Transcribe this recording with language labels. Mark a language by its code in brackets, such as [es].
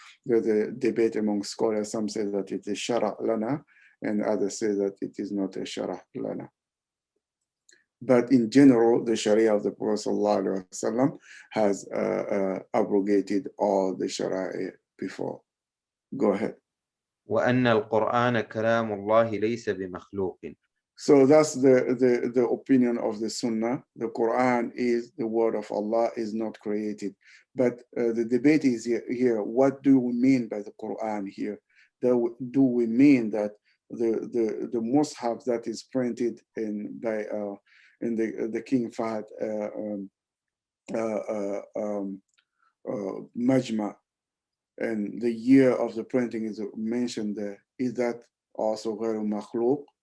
[en] There's a debate among scholars. Some say that it is shara lana, and others say that it is not a shara lana. But in general, the Sharia of the Prophet ﷺ has abrogated all the Sharia before. Go ahead. [ar] وأن القرآن كلام الله ليس بمخلوق. [en] So that's the opinion of the Sunnah. The Quran is the word of Allah, is not created. But the debate is here. What do we mean by the Quran here? Do we mean that the Mus'haf that is printed in the King Fahd Majma, and the year of the printing is mentioned there, is that also [ar] غير مخلوق?